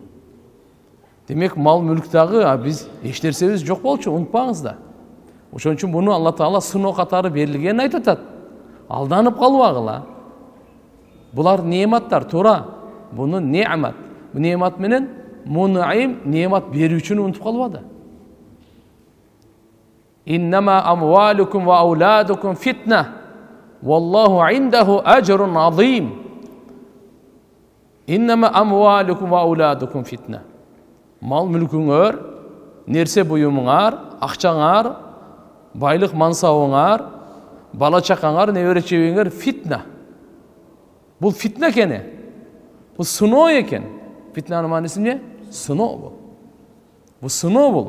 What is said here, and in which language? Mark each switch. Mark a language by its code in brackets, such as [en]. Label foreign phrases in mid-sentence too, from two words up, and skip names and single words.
[ky] Демек мал мүлктагы биз эч нерсебиз жок болчу, унутпаңыз да. Ошон үчүн буну Алла Таала сыноо катары берилгенин айтып атат. Алданып калбагыла. Булар неематтар, туура. Буну неамат. Бу неемат менен мунаим, неемат берүүчүнү унутуп калбады. [ar] إنما أموالكم وأولادكم فتنة والله عنده أجر عظيم. إنما أموالكم وأولادكم فتنة. [ky] Мал мүлкүңөр, нерсе буюмуңар, акчаңар, байлык мансабыңар, бала чакаңар, небере чебеңер фитна. Бул фитна экен. Бул сыноо экен. Фитнанын мааниси эмне? Сыноо бул. Бул сыноо бул.